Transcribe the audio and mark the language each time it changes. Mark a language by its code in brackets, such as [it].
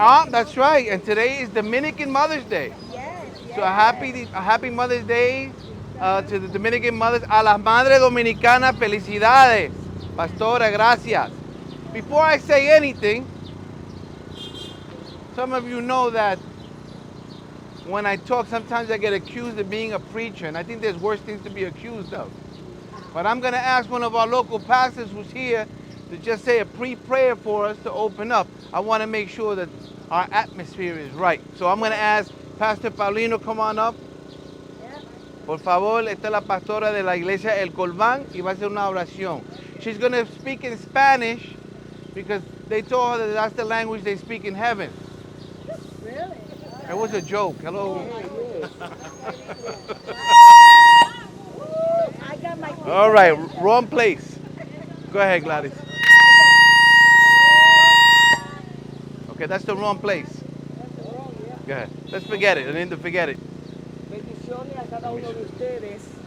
[en] That's right. And today is Dominican Mother's Day. So a happy Mother's Day to the Dominican mothers. [es] A las Madres Dominicanas, felicidades. Pastora, gracias. [en] Before I say anything, some of you know that when I talk, sometimes I get accused of being a preacher, and I think there's worse things to be accused of. But I'm going to ask one of our local pastors who's here to just say a pre-prayer for us to open up. I want to make sure that our atmosphere is right. So I'm going to ask Pastor Paulino, come on up. [es] Por favor, esta es la pastora de la iglesia El Colván y va a hacer una oración. [en] She's going to speak in Spanish because they told her that that's the language they speak in heaven. Really? It was a joke. Hello. I got my All right, wrong place. Go ahead, Gladys. Okay, that's the wrong place. Go ahead. Let's forget it. I need to forget it. [es] bendiciones a cada uno de ustedes.